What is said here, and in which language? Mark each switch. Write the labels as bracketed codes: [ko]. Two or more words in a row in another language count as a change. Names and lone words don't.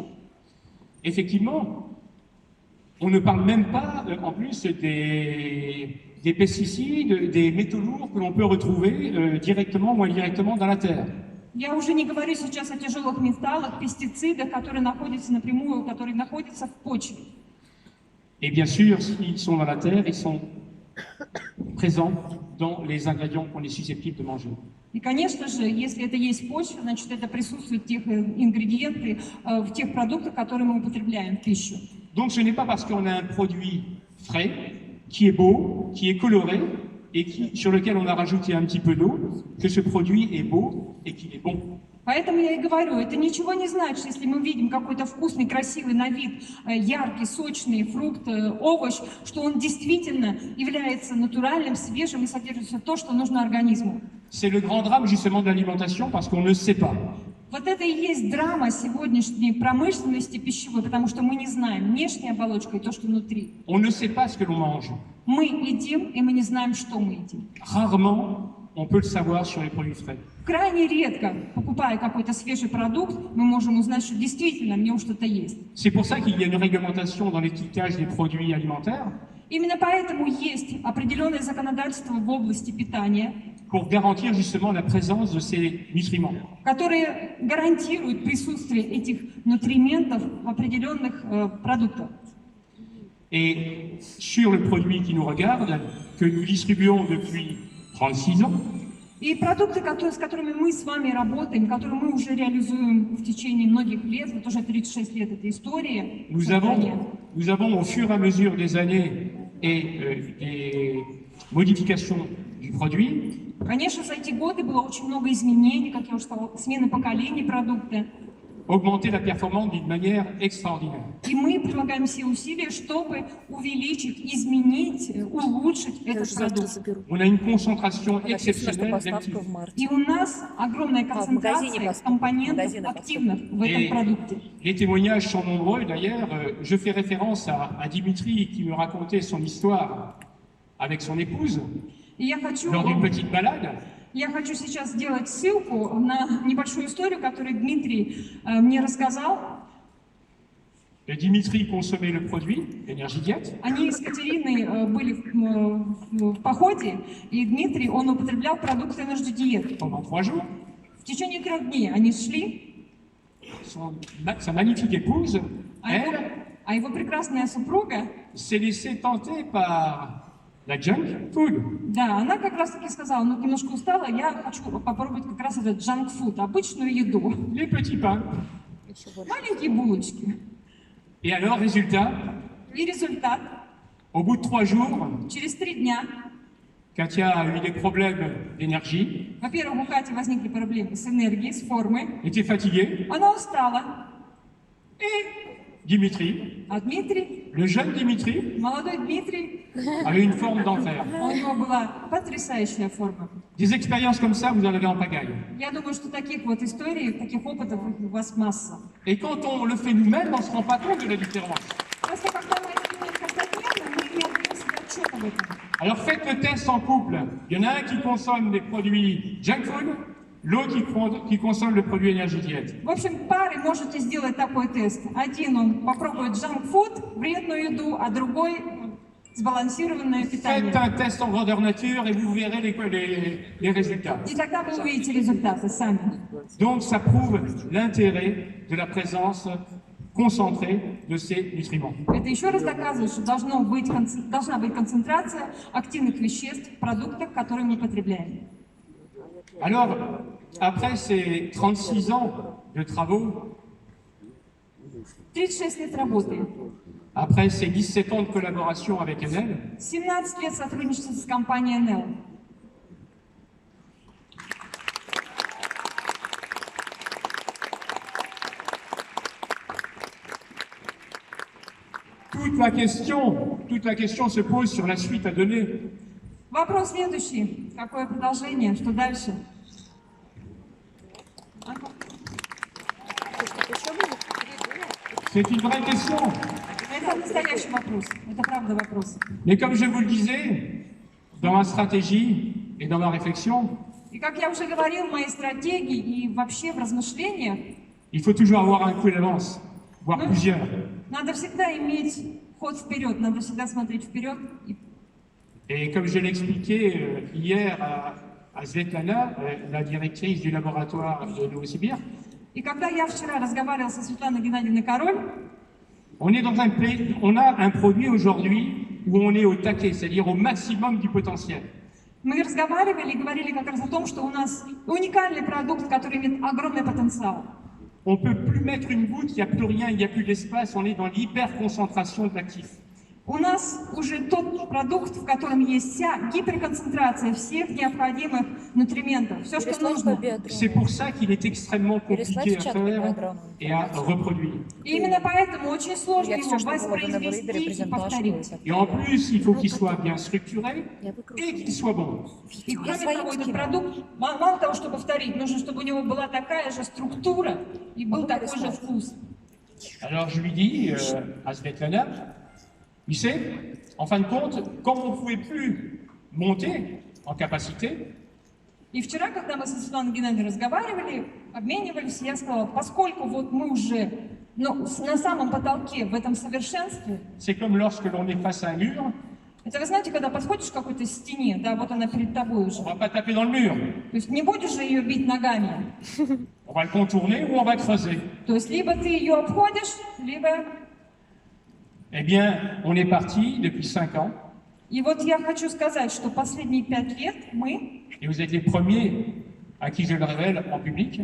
[fr] Effectivement, on ne parle même pas, en plus, des pesticides, des métaux lourds que l'on peut retrouver directement ou indirectement dans la terre. [ru] Я уже не говорю сейчас о тяжелых металлах, пестицидах, которые находятся напрямую, которые находятся в почве. [fr] Et bien sûr, s'ils sont dans la terre, ils sont présents dans les ingrédients qu'on est susceptible de manger. [ru] И, конечно же, если это есть почва, значит, это присутствует тех ингредиенты в тех продуктах, которые мы употребляем в пищу. [fr] Donc ce n'est pas parce qu'on a un produit frais, qui est beau, qui est coloré, et sur lequel on a rajouté un petit peu d'eau, que ce produit est beau et qu'il est bon. [ru] Поэтому я и говорю, это ничего не значит, если мы видим какой-то вкусный, красивый на вид, яркий, сочный фрукт, овощ, что он действительно является натуральным, свежим и содержит все то, что нужно организму. [fr] C'est le grand drame justement de l'alimentation parce qu'on ne sait pas. [ru] Вот это и есть драма сегодняшней промышленности пищевой, потому что мы не знаем внешней оболочкой и то, что внутри. [fr] On ne sait pas ce que l'on mange. [ru] Мы едим, и мы не знаем, что мы едим. [fr] Rarement, on peut le savoir sur les produits frais. [ru] Крайне редко, покупая какой-то свежий продукт, мы можем узнать, что действительно в нем что-то есть. [fr] C'est pour ça qu'il y a une réglementation dans l'étiquetage des produits alimentaires [ru] Именно поэтому есть определенное законодательство в области питания, [fr] pour garantir justement la présence de ces nutriments. [ru] которые гарантируют присутствие этих нутриентов в определенных продуктах. [fr] Et sur le produit qui nous regarde, que nous distribuons depuis 36 ans, [ru] И продукты, с которыми мы с вами работаем, которые мы уже реализуем в течение многих лет, вот уже 36 лет этой истории, [fr] nous avons au fur et à mesure des années et des modifications du produit, [ru] конечно, за эти годы было очень много изменений, как я уже сказала, смены поколений продукта. [fr] augmenté la performance d'une manière extraordinaire. [ru] И мы прилагаем все усилия, чтобы увеличить, изменить, улучшить этот продукт. [fr] On a une concentration [ru] Написано, что [fr] exceptionnelle [ru] поставка [fr] d'actifs. [ru] в марте. И у нас огромная в магазине концентрация поставка, в компонентов магазине поставка. активных в этом [fr] Et [ru] продукте. [fr] les témoignages sont nombreux. D'ailleurs, je fais référence à Dimitri qui me racontait son histoire avec son épouse [ru] И [fr] lors d'une petite balade. [ru] я хочу сейчас сделать ссылку на небольшую историю, которую Дмитрий мне рассказал. [fr] Et Dimitri consommait le produit, Énergie Diète, [ru] Они с Катериной были в походе, и Дмитрий, он употреблял продукты Energy Diet. [fr] pendant 3 jours. [ru] В течение 3 дней они шли, [fr] Sa magnifique épouse, [ru] а его, [fr] elle, [ru] а его прекрасная супруга, [fr] s'est laissée tenter par la [en] junk food. [ru] да, она как раз таки сказала, ну немножко устала, я хочу попробовать как раз этот [en] junk food, [ru] обычную еду. [fr] Les petits pains. [ru] Еще больше. Маленькие булочки. [fr] Et alors, résultat, [ru] И результат, [fr] au bout de 3 jours, [ru] через 3 дня, [fr] Katia a eu des problèmes d'énergie, [ru] во-первых, у Кати возникли проблемы с энергией, с формой, [fr] était fatiguée, [ru] она устала, [fr] et Dimitri, [ru] а Дмитрий, [fr] le jeune Dimitri, [ru] молодой Дмитрий, [fr] avait une forme d'enfer. [ru] у него была потрясающая форма. [fr] Des expériences comme ça, vous en avez en pagaille. [ru] Я думаю, что таких вот историй, таких опытов у вас масса. [fr] Et quand on le fait nous-mêmes, on ne se rend pas compte de la différence. [ru] Просто когда мы это делаем каждодневно, мы не отдаем себе отчет об этом. [fr] Alors faites le test en couple. Il y en a un qui consomme des produits [en] junk food, [fr] l'autre qui consomme le produit énergie diète. [ru] В общем, пары можете сделать такой тест. Один он попробует [en] junk-food, [ru] вредную еду, а другой сбалансированное питание. [fr] Faites un test en grandeur nature et vous verrez les résultats. [ru] И тогда вы увидите результаты сами. [fr] Donc ça prouve l'intérêt de la présence concentrée de ces nutriments. [ru] Это еще раз доказывает, что должна быть концентрация активных веществ в продуктах, которые мы потребляем. [fr] Alors, après ces 36 ans de travaux, [ru] 36 лет работы, [fr] après ces 17 ans de collaboration avec Enel, [ru] 17 лет сотрудничества с компанией Enel. [fr] toute la question se pose sur la suite à donner. [ru] Вопрос следующий. Какое продолжение? Что дальше? [fr] C'est une vraie question. [ru] Это настоящий вопрос. Это правда вопрос. [fr] Mais comme je vous le disais, dans ma stratégie et dans ma réflexion, [ru] И как я уже говорил в моей стратегии и вообще в размышлениях, [fr] il faut toujours avoir un coup d'avance, voire plusieurs. [ru] надо всегда иметь ход вперед, надо всегда смотреть вперед. [fr] Et comme je l'ai expliqué hier à Svetlana, la directrice du laboratoire de Novosibirsk, [ru] И когда я вчера разговаривала со Светланой Геннадьевной Король, [fr] on a un produit aujourd'hui où on est au taquet, c'est-à-dire au maximum du potentiel. [ru] мы разговаривали и говорили как раз о том, что у нас уникальный продукт, который имеет огромный потенциал. [fr] On ne peut plus mettre une goutte, il n'y a plus rien, il n'y a plus d'espace, on est dans l'hyperconcentration de l'actif. [ru] У нас уже тот продукт, в котором есть вся гиперконцентрация всех необходимых нутриентов, все, что нужно. [fr] C'est pour ça qu'il est extrêmement compliqué à faire et à reproduire. [ru] И именно поэтому очень сложно его воспроизвести и повторить. [fr] Et en plus, il faut qu'il soit bien structuré et qu'il soit bon. [ru] И кроме того, этот продукт, мало того, что повторить, нужно, чтобы у него была такая же структура и был такой же вкус. [fr] Alors je lui dis à Svetlana, tu sais, en fin de compte, comme on ne pouvait plus monter en capacité, [ru] И вчера, когда мы со Светланой Геннадьевной разговаривали, обменивались, я сказала, поскольку вот мы уже на самом потолке в этом совершенстве, [fr] c'est comme lorsque l'on est face à un mur, [ru] это вы знаете, когда подходишь к какой-то стене, да, вот она перед тобой уже. [fr] on va pas taper dans le mur, [ru] То есть не будешь же ее бить ногами. [fr] on va le contourner ou on va creuser. [ru] То есть либо ты ее обходишь, либо... [fr] Eh bien, on est parti depuis 5 ans, [ru] И вот я хочу сказать, что последние 5 лет мы, [fr] et vous êtes les premiers à qui je le révèle en public,